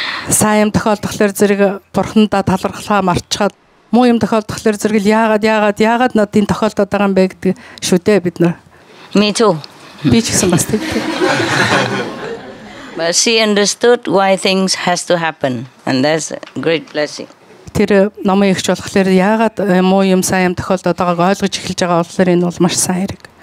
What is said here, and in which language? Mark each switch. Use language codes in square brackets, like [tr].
[mn] Сайн тохиолдохлоор зэрэг бурхандаа талархлаа мартчихад муу юм тохиолдохлоор зэрэг яагаад надад энэ тохиолдоод байгаа юм бэ гэдэг шүү дээ бид нар. [en] Me too. [mn] Би ч гэсэн бас тийм. [en] But she understood why things has to happen, and that's a great blessing. [mn] Тэр номын ихч болохоор яагаад муу юм сайн юм тохиолдоод байгааг ойлгож эхэлж байгаа болохоор энэ бол маш сайн хэрэг.